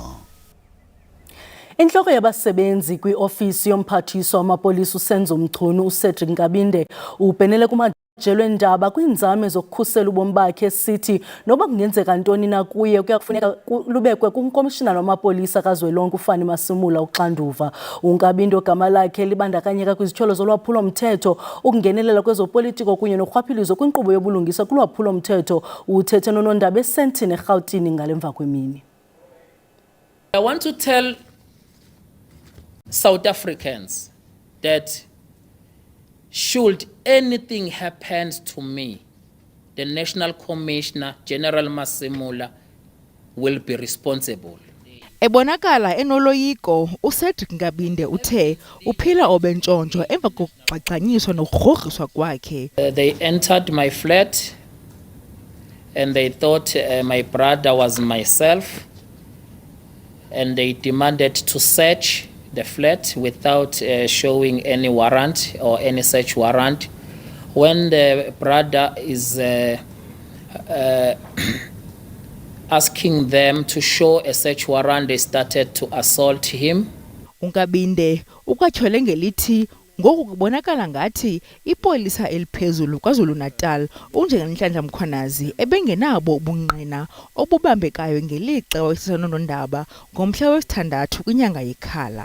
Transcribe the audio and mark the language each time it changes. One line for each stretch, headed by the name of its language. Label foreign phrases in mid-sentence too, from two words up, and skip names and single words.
Xhosa: Inhloko yabasebenzi kwi-ofisi yomphathiswa wamapolisa uSenzo Mchunu uCedric Nkabinde ubhenele kumajelo endaba kwiinzame zokukhusela ubomi bakhe esithi noba kungenzeka ntoni na kuye kuyakufuneka lubekwe kumkomishinala wamapolisa kazwelonke uFani Masimula uxanduva. uNkabinde ogama lakhe libandakanyeka kwizityholo zolwaphulo mthetho ukungenelela kwezopolitiko kunye norhwaphilizo kwinkqubo yobulungisa kulwaphulo mthetho uthethe nonondaba eSandton eRhawutini ngalemva kwemini.
English: I want to tell South Africans that should anything happen to me, the National Commissioner General Masimula will be responsible.
Xhosa: Ebonakala enoloyiko uCedric Nkabinde uthe uphila obentshontsho emva kokuxaxanyiswa nokurhogiswa kwakhe.
English: They entered my flat and they thought my brother was myself, and they demanded to search the flat without showing any warrant or any search warrant. When the brother is asking them to show a search warrant, they started to assault him.
Xhosa: uNkabinde ukwatyhole ngelithi ngoku kubonakala ngathi ipolisa eliphezulu KwaZulu-Natal uNjengele Nhlanhla Mkhwanazi ebengenabo ubungqina obubambekayo ngelixa wayesenonondaba ngomhla wesithandathu kwinyanga yeKhala.